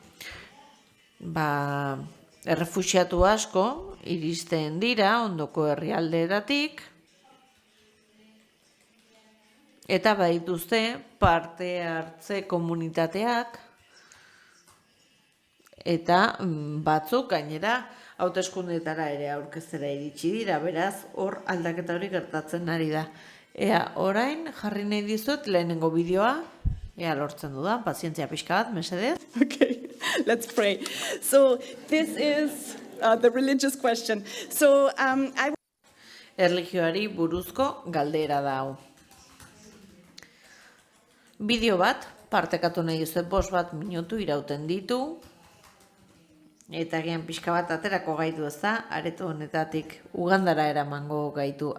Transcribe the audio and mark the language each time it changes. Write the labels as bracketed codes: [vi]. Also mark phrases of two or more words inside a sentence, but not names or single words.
[eu] Errefuxiatu asko iristen dira ondoko herrialdeetatik eta badituzte parte hartze komunitateak eta batzuk gainera hauteskundeetara ere aurkeztera iritsi dira, beraz hor aldaketa hori gertatzen ari da. Ea, orain jarri nahi dizut lehenengo bideoa, ea lortzen dudan, pazientzia pixka bat, mesedez. [en] Okay, let's pray. So this is the religious question. So [eu] Erlijioari buruzko galdera da hau. Bideo bat, partekatu nahi duzue 5 minutu irauten ditu, eta gian pixka bat aterako gaitu ez da, areto honetatik Ugandara eramango gaitu.